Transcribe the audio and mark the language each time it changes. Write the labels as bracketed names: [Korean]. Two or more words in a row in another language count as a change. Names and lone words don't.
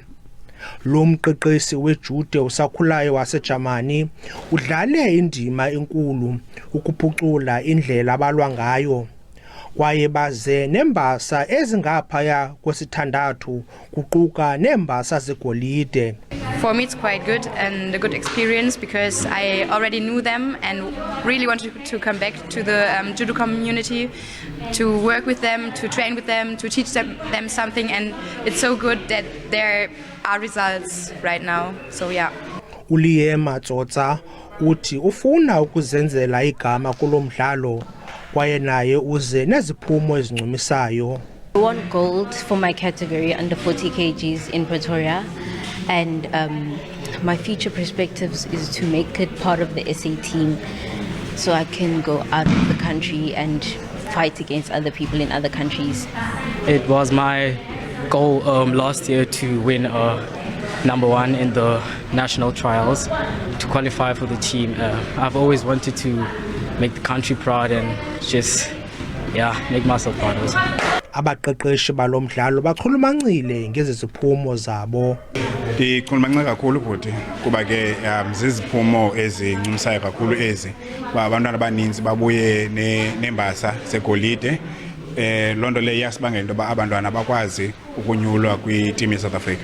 [Xhosa] Lo mqeqesi wejudo usakhulayo waseJamani udlale indima enkulu ukuphucula indlela abalwa ngayo kwaye baze nembasa ezingaphaya kwesithandathu kuquka nembasa zegolide. [English] For me, it's quite good and a good experience because I already knew them and really wanted to come back to the judo community, to work with them, to train with them, to teach them something, and it's so good that there are results right now. So yeah. [Xhosa] Uliema Tsotsa uthi ufuna ukuzenzela igama kulo mdlalo kwaye naye uze neziphumo ezincumisayo. [English] I won gold for my category under 40 kgs in Pretoria, and my future perspectives is to make it part of the SA team so I can go out of the country and fight against other people in other countries. It was my goal last year to win #1 in the national trials, to qualify for the team. I've always wanted to make the country proud and just make myself proud also. [Xhosa] Abaqeqeshi balomdlalo bachulumancile ngeziphumo zabo. Ndichulumancile kakhulu futhi kuba ke ziziphumo ezincumisayo kakhulu ezi. Abantwana abaninzi babuye nembasa segolide. Lonto le yasibangela into ba abantwana bakwazi ukunyulwa kwi-team yeSouth Africa.